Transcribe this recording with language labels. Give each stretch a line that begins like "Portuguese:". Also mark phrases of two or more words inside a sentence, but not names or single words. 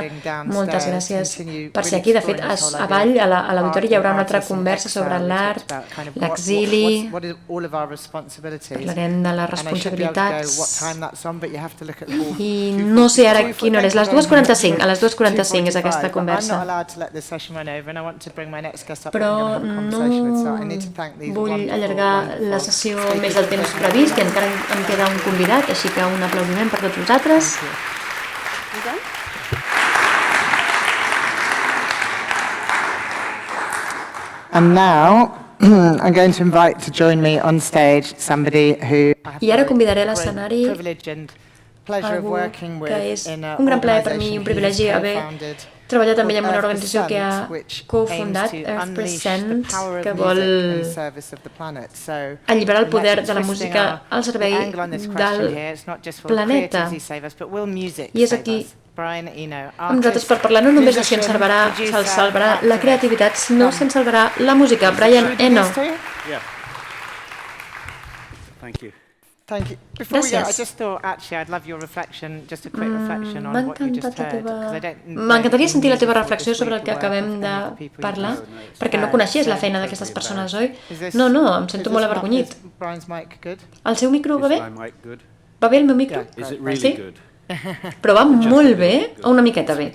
Catalan: Moltes gràcies per ser aquí. De fet, avall a l'auditori hi haurà una altra conversa sobre l'art, l'exili, parlarem de les responsabilitats i no sé ara quina hora és, les 2:45, a les 2:45 és aquesta conversa. Però no vull allargar la sessió més del temps previst i encara em queda un convidat, així que un aplaudiment per tots vosaltres.
English: And now I'm going to invite to join me on stage somebody who
Catalan: I ara convidaré a l'escenari algú que és un gran plaer per mi, un privilegi haver treballat amb ella en una organització que ha cofundat Earth Present, que vol alliberar el poder de la música al servei del planeta. I és aquí amb nosaltres per parlar no només de si ens salvarà la creativitat, sinó si ens salvarà la música. Brian Eno.
English: Thank you. Before we go, I
Catalan: Gràcies.
English: just thought, actually, I'd love your reflection, just a quick reflection on what you just heard.
Catalan: M'encantaria sentir la teva reflexió sobre el que acabem de parlar, perquè no coneixies la feina d'aquestes persones, oi? No, em sento molt avergonyit. El seu micro va bé? Va bé el meu micro? Sí? Però va molt bé o una miqueta bé?